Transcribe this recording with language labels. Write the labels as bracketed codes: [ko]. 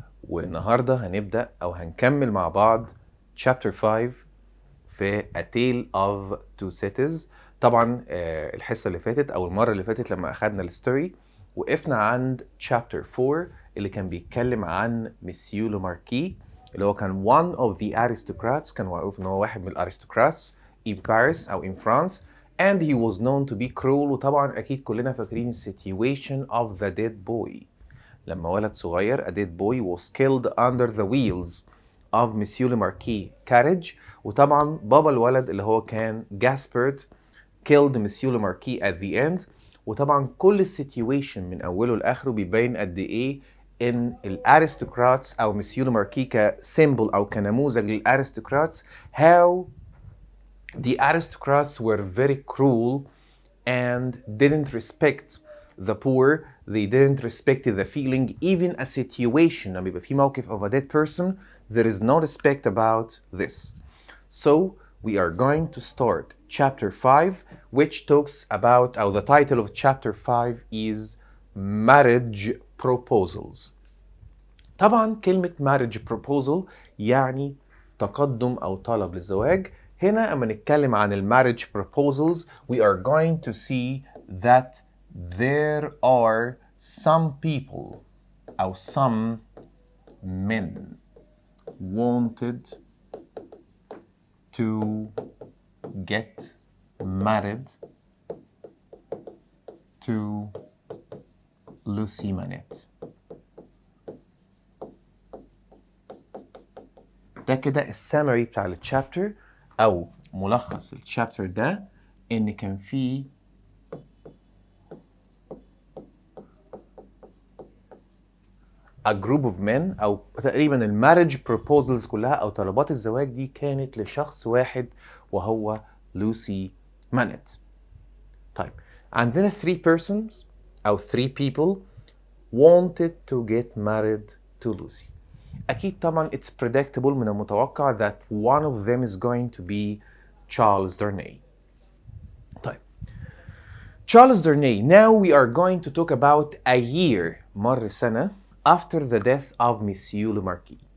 [ar] والنهاردة هنبدأ أو هنكمل مع بعض chapter 5 في A Tale of Two Cities. طبعا الحصة اللي فاتت أو المرة اللي فاتت لما أخدنا الستوري وقفنا عند chapter 4 اللي كان بيتكلم عن مسيو لوماركي اللي هو كان [en] one of the aristocrats. [ar] كان معروف إن هو واحد من الارستقراطس [en] in Paris أو in France, and he was known to be cruel. [ar] وطبعا أكيد كلنا فاكرين [en] situation of the dead boy [ar] لما ولد صغير [en] a dead boy was killed under the wheels of Monsieur le Marquis carriage. [ar] وطبعا بابا الولد اللي هو كان [en] Gaspard killed Monsieur le Marquis at the end. [ar] وطبعا كل السيتويشن من اوله لاخره بيبين قد ايه ان الارستقراطس او مسيو لوماركي كسيمبل او كنموذج للارستقراطس [en] how the aristocrats were very cruel and didn't respect the poor. They didn't respect the feeling, even a situation [ar] لما يبقى في موقف [en] of a dead person, there is no respect about this. So we are going to start chapter 5, which talks about, or the title of chapter 5 is marriage proposals. [ar] طبعا كلمة marriage proposal يعني تقدم أو طلب للزواج. هنا أما نتكلم عن [en] marriage proposals, we are going to see that there are some people or some men wanted to get married to Lucy Manette. [ar] ده كده السامري بتاع الشابتر أو ملخص الشابتر ده، إن كان فيه [en] a group of men [ar] أو تقريبا المارriage proposals كلها أو طلبات الزواج دي كانت لشخص واحد وهو لوسي مانيت. طيب عندنا [en] 3 persons أو 3 people wanted to get married to Lucy. [ar] أكيد طبعا [en] it's predictable [ar] من المتوقع [en] that one of them is going to be Charles Darnay. طيب Charles Darnay, now we are going to talk about a year, [ar] مر سنة, [en] after the death of Monsieur le Marquis.